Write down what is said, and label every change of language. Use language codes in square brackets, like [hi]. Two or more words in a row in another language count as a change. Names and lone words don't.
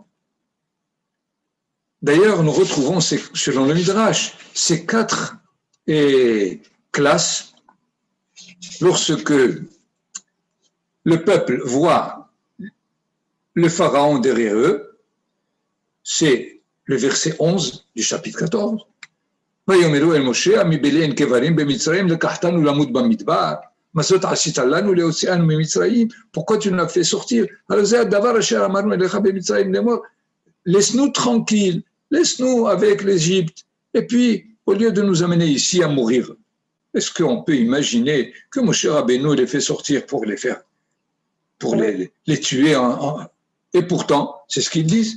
[fr] D'ailleurs, nous retrouvons, selon le Midrash, ces 4 classes lorsque le peuple voit le pharaon derrière eux. C'est le verset 11 du chapitre 14. [he] ויאמרו אל משה, מבלי אין קברים במצרים, לקחתנו למות במדבר. מה זאת עשית לנו להוציאנו ממצרים? [fr] Pourquoi tu nous as fait sortir? [he] Alors זה הדבר אשר אמרנו אליך במצרים לאמור, [fr] laisse-nous tranquilles, laisse-nous avec l'Égypte. Et puis, au lieu de nous amener ici à mourir, Est-ce qu'on peut imaginer que Moshe Rabbeinu les fait sortir pour les tuer et pourtant, c'est ce qu'ils disent.